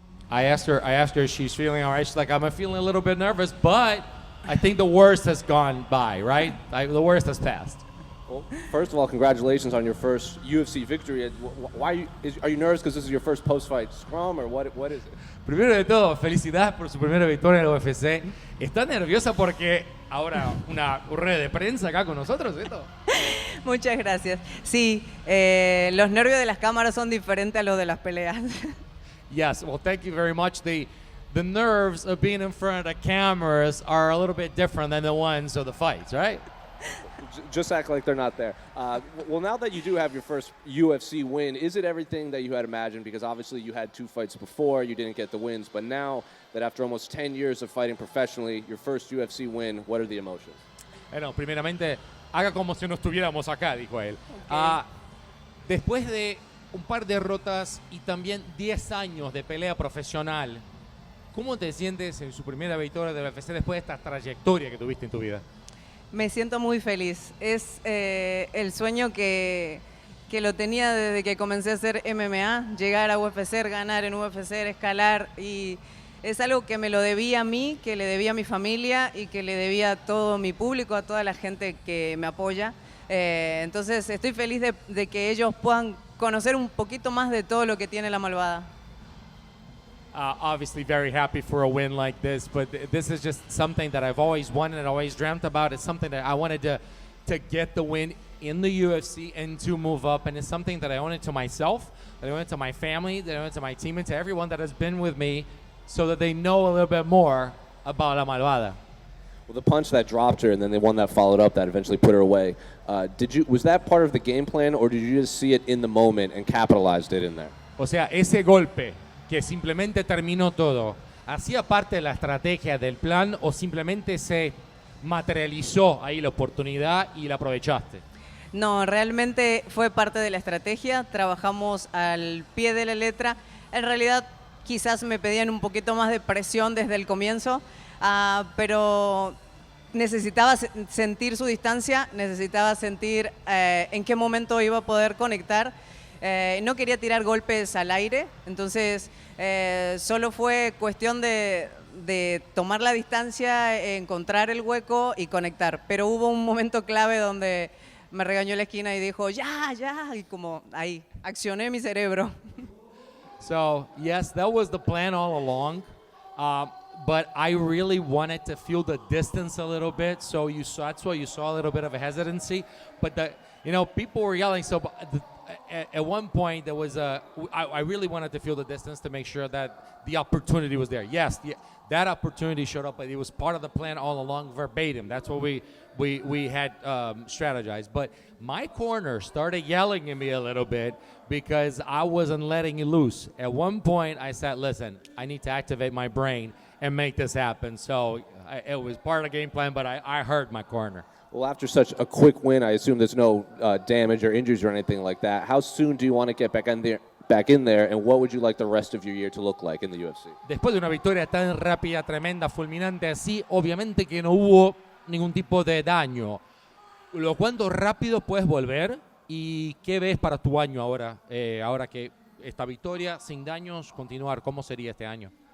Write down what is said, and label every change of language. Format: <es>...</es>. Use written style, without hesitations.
<en>I asked her if she's feeling all right. She's like, I'm feeling a little bit nervous, but I think the worst has gone by, right? The worst has passed. Well, first of all, congratulations on your first UFC victory. Why are you nervous because this is your first post-fight scrum, or what is it?</en> <es>Primero de todo, felicidades por su primera victoria en el UFC. ¿Está nerviosa porque ahora una rueda de prensa acá con nosotros, esto? Muchas gracias. Sí, los nervios de las cámaras son diferentes a los de las peleas.</es> <en>Yes, well, thank you very much. The nerves of being in front of the cameras are a little bit different than the ones of the fights, right? Just act like they're not there. Well, now that you do have your first UFC win, is it everything that you had imagined? Because obviously you had 2 fights before, you didn't get the wins. But now that after almost 10 years of fighting professionally, your first UFC win, what are the emotions?</en> <es>Bueno, primeramente, haga como si no estuviéramos acá, dijo él.</es> <en>Okay.</en> <es>Después de un par de derrotas y también 10 años de pelea profesional, ¿cómo te sientes en su primera victoria de la UFC después de esta trayectoria que tuviste en tu vida? Me siento muy feliz. Es el sueño que lo tenía desde que comencé a hacer MMA, llegar a UFC, ganar en UFC, escalar, y es algo que me lo debía a mí, que le debía a mi familia y que le debía a todo mi público, a toda la gente que me apoya. Entonces estoy feliz de que ellos puedan conocer un poquito más de todo lo que tiene la malvada.</es> <en>Obviously very happy for a win like this, but this is just something that I've always wanted and always dreamt about. It's something that I wanted to get the win in the UFC and to move up, and it's something that I owe it to myself, that I owe it to my family, that I owe it to my team, and to everyone that has been with me so that they know a little bit more about La Malvada. Well, the punch that dropped her and then the one that followed up that eventually put her away, was that part of the game plan, or did you just see it in the moment and capitalized it in there?</en> <es>O sea, ese golpe que simplemente terminó todo, ¿hacía parte de la estrategia del plan o simplemente se materializó ahí la oportunidad y la aprovechaste? No, realmente fue parte de la estrategia, trabajamos al pie de la letra. En realidad quizás me pedían un poquito más de presión desde el comienzo, pero necesitaba sentir su distancia, necesitaba sentir en qué momento iba a poder conectar. No quería tirar golpes al aire, entonces solo fue cuestión de tomar la distancia, encontrar el hueco y conectar. Pero hubo un momento clave donde me regañó en la esquina y dijo, ya, y como ahí, accioné mi cerebro.</es> <en>So, yes, that was the plan all along, but I really wanted to feel the distance a little bit, so that's why you saw a little bit of a hesitancy. But people were yelling, so at one point there was I really wanted to feel the distance to make sure that the opportunity was there. Yes, that opportunity showed up, but it was part of the plan all along, verbatim. That's what we had strategized. But my corner started yelling at me a little bit because I wasn't letting it loose. At one point I said, listen, I need to activate my brain and make this happen. So it was part of the game plan, but I heard my corner. Well, after such a quick win, I assume there's no damage or injuries or anything like that. How soon do you want to get back in there, and what would you like the rest of your year to look like in the UFC?</en> <es>Después de una victoria tan rápida, tremenda, fulminante así, obviamente que no hubo ningún tipo de daño. ¿Cuánto rápido puedes volver? ¿Y qué ves para tu año ahora? Ahora que esta victoria sin daños, continuar, ¿cómo sería este año?</es>